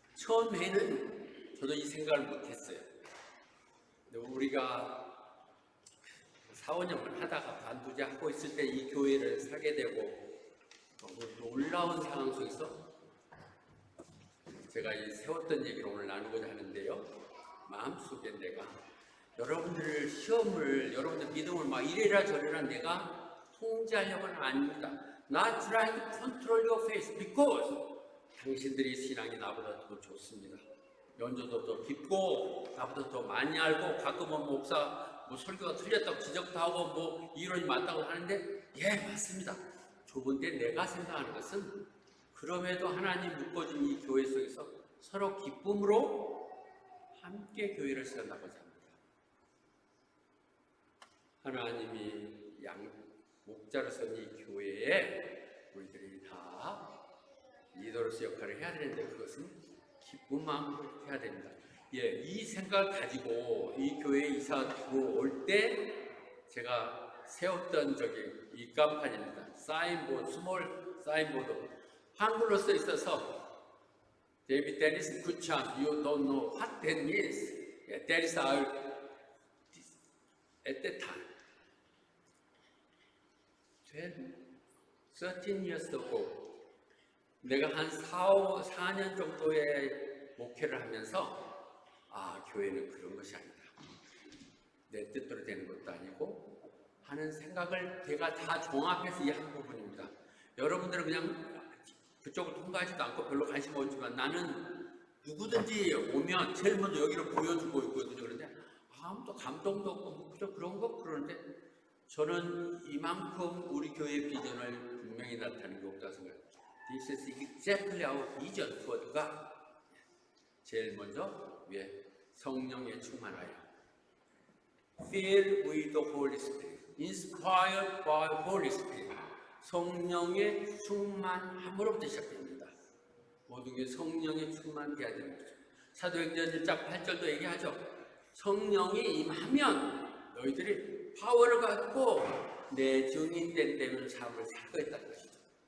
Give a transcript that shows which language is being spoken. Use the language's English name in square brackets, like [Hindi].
[Korean] 처음에는 저도 이 생각을 못했어요. 근데 우리가 4, 5년을 하다가 반부제하고 있을 때 이 교회를 사게 되고 놀라운 상황 속에서 제가 이 세웠던 얘기를 오늘 나누고자 하는데요. 마음속에 내가 여러분들 시험을, 여러분들 믿음을 막 이래라 저래라 내가 통제하려고는 아닙니다. [English] Not trying to control your faith because [Korean] 당신들이 신앙이 나보다 더 좋습니다. 연조도 더 깊고 나보다 더 많이 알고 가끔은 목사 뭐 설교가 틀렸다고 지적도 하고 뭐 이론이 맞다고 하는데 예 맞습니다. 좋은데 내가 생각하는 것은 그럼에도 하나님 묶어준 이 교회 속에서 서로 기쁨으로 함께 교회를 세워나가고자 합니다. 하나님이 목자로 선 이 교회에 우리들이 다 리더로서 역할을 해야 되는데 그것은 기쁜 마음으로 해야 됩니다. 예, 이 생각을 가지고 이 교회에 이사 들어올 때 제가 세웠던 이 간판입니다. [English] 사인보드, 스몰 사인보드. [Korean] 한글로 써 있어서 [English] David Dennis, good chance you don't know what that means. Yeah, that is our at that time. 13 years ago [Korean] 내가 한 4년 정도의 목회를 하면서 교회는 그런 것이 아니다. 내 뜻대로 되는 것도 아니고 하는 생각을 제가 다 종합해서 이 한 부분입니다. 여러분들은 그냥 그쪽을 통과하지도 않고 별로 관심 없지만 나는 누구든지 오면 제일 먼저 여기를 보여주고 있거든요. 그런데 아무도 감동도 없고 그저 그런 거 그러는데 저는 이만큼 우리 교회의 비전을 분명히 나타내는 게 없다고 생각해요. [English] This is exactly our vision for God. [Korean] 제일 먼저 성령에 충만하여 [English] Filled with the Holy Spirit, inspired by Holy Spirit. [Korean] 성령의 충만함으로부터 시작됩니다. 모든 게 성령의 충만돼야 되는 거죠. 사도행전 1장 8절도 얘기하죠. 성령이 임하면 너희들이 파워를 갖고 내 증인된 되는 삶을 살 거였다는 것이죠.